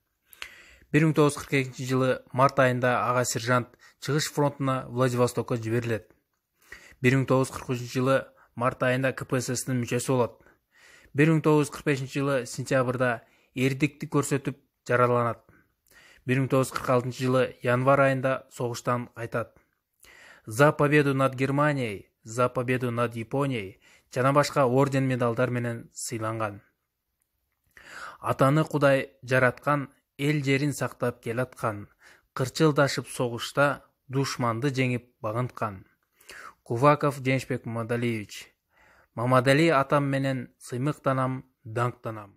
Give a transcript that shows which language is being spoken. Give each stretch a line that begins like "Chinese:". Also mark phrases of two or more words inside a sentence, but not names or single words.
Kyrgyz: 1942 жылы март айында ага сержант чыгыш фронтуна Владивостокко жиберилет. 1943 жылы март айында КПСС-тин мүчөсү болот. 1945 жылы сентябрда эрдикти көрсөтүп жараланат. 1946 жылы январь айында соғыштан кайтат.
Russian: За победу над Германией, за победу над Японией
Kyrgyz: жана башка орден медалдар менен сыйланган. Атаны Кудай жараткан, эл жерин сактап келаткан, кырчылдашып согушта душманды жеңип багынткан. Куваков Денисбек Мамадалиевич. Мамадали атам менен сыймыктанам, даңктанам.